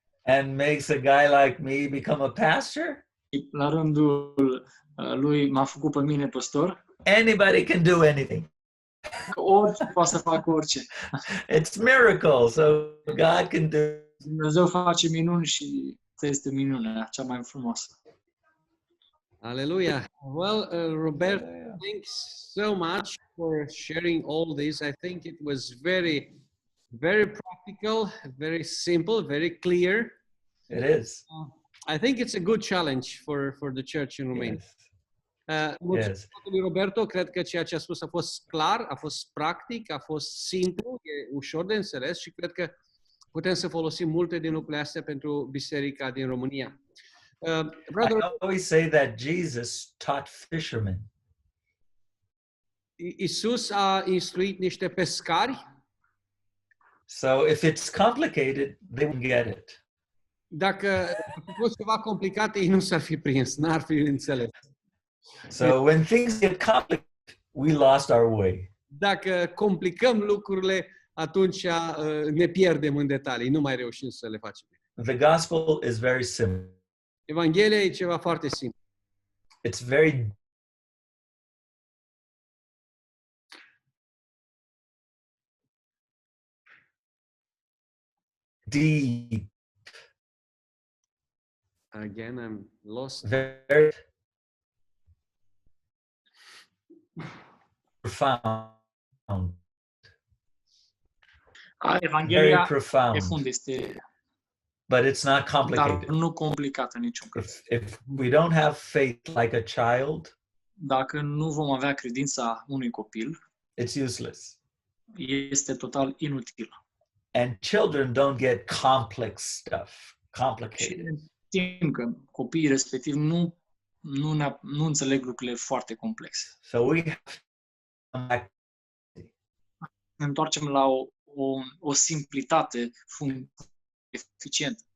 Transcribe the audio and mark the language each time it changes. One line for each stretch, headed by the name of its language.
English: and makes a guy like me become a pastor,
Romanian: la rândul lui m-a făcut pe mine păstor,
English: anybody can do anything.
Romanian: orice poate să facă orice.
English: It's miracle, so God can do.
Romanian: Dumnezeu face minuni și asta este minunea cea mai frumoasă.
English: Hallelujah. Well, Robert, thanks so much for sharing all this. I think it was very, very practical, very simple, very clear. It is. I think it's a good challenge for the church in Romania. Yes.
Romanian: Mulțumesc lui Roberto, cred că ceea ce a spus a fost clar, a fost practic, a fost simplu, e ușor de înțeles și cred că putem să folosim multe din lucrurile astea pentru biserica din România.
English: I always say that Jesus taught fishermen.
Romanian: Iisus a instruit niște pescari.
English: So if it's complicated, they won't get it.
Romanian: Dacă a fost ceva complicat, ei nu s-ar fi prins, n-ar fi înțeles.
English: So when things get complicated, we lost our way.
Romanian: Dacă complicăm lucrurile, atunci ne pierdem în detalii, nu mai reușim să le facem.
English: The gospel is very simple.
Romanian: Evanghelia e ceva foarte simplu.
English: It's very deep, Again, I'm lost. very profound, very
Romanian: Evanghelia,
English: profound,
Romanian: profund, este,
English: but it's not
Romanian: dar
English: complicated.
Romanian: nu complicată în niciun caz.
English: If we don't have faith like a child,
Romanian: Dacă nu vom avea credința unui copil,
English: it's useless.
Romanian: este total inutil.
English: And children don't get complex stuff,
Romanian: Și
English: complicated.
Romanian: știm că copiii respectiv nu înțeleg lucrurile foarte complexe.
English: So we have to come back.
Romanian: Ne întoarcem la o simplitate eficientă.